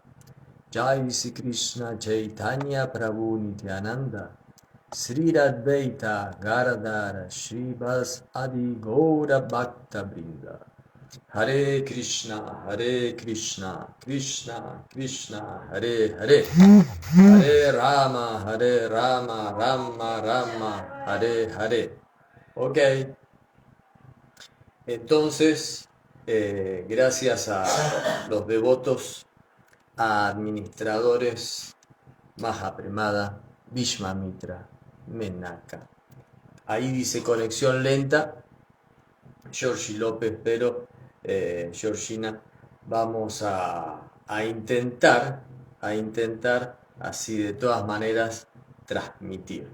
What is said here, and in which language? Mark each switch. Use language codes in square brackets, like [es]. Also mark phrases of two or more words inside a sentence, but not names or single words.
[sa] जय श्री कृष्ण चैतन्य प्रभु नित्यानन्द श्री अद्वैत गदाधर श्रीवास आदि गौर भक्त वृन्द. हरे कृष्ण कृष्ण कृष्ण हरे हरे हरे राम राम राम हरे हरे. [es] Ok, entonces, gracias a los devotos, a administradores, Mahapremada, Vishwamitra, Menaka. Ahí dice conexión lenta, Georgie López, pero Georgina, vamos a intentar, así de todas maneras, transmitir.